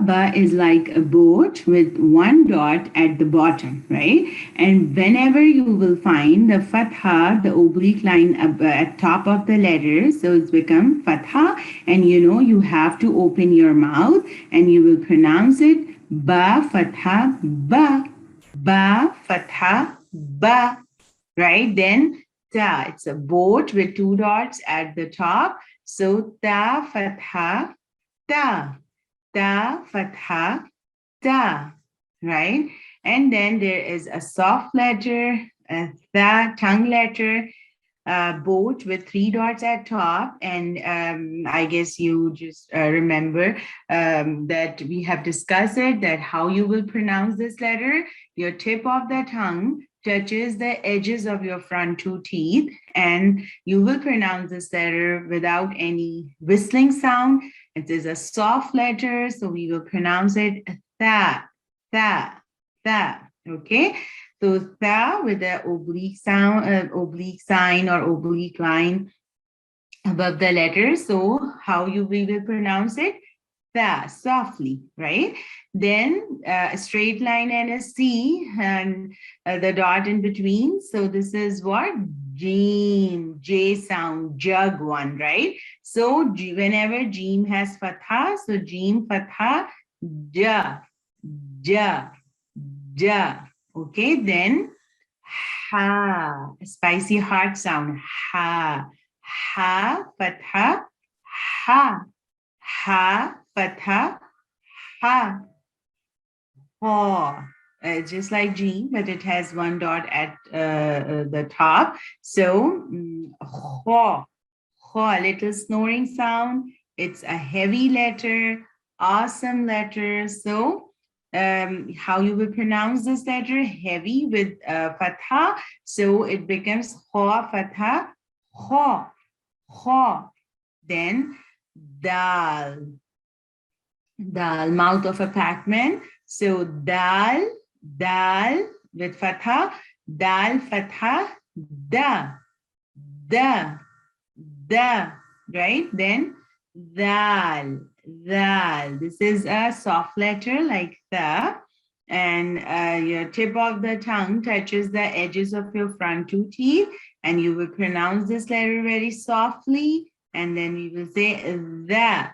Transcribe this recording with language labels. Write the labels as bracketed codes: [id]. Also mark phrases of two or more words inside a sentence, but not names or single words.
[en] Ba is like a boat with one dot at the bottom, right? And whenever you will find the fatha, the oblique line at top of the letter, so it's become fatha, and you know you have to open your mouth and you will pronounce it ba fatha ba, ba fatha ba, right? Then ta, it's a boat with two dots at the top. So ta fatha ta, ta fatha ta, right? And then there is a soft letter, a tha, tongue letter, boat with three dots at top. And I guess you just remember that we have discussed it, that how you will pronounce this letter. Your tip of the tongue touches the edges of your front two teeth, and you will pronounce this letter without any whistling sound. It is a soft letter, so we will pronounce it tha, tha, tha. Okay, so tha with the oblique sound, oblique sign or oblique line above the letter. So how we will pronounce it? Tha, softly, right? Then a straight line and a C and the dot in between. So this is what? Jeem, J sound, jug one, right? So whenever Jeem has fatha, so Jeem fatha, ja, ja, ja. Okay, then ha, spicy hard sound, ha, ha, fatha, ha, ha, fatha, ha, ho. Just like G, but it has one dot at the top. So, ho, ho, a little snoring sound. It's a heavy letter, awesome letter. So, how you will pronounce this letter? Heavy with fatha. So it becomes ho, fatha, ho, ho. Then dal, dal, mouth of a Pac-Man. So dal, dal with fatha, dal, fatha, da, da, da, right? Then dal, dal. This is a soft letter like the, and your tip of the tongue touches the edges of your front two teeth, and you will pronounce this letter very softly, and then we will say that.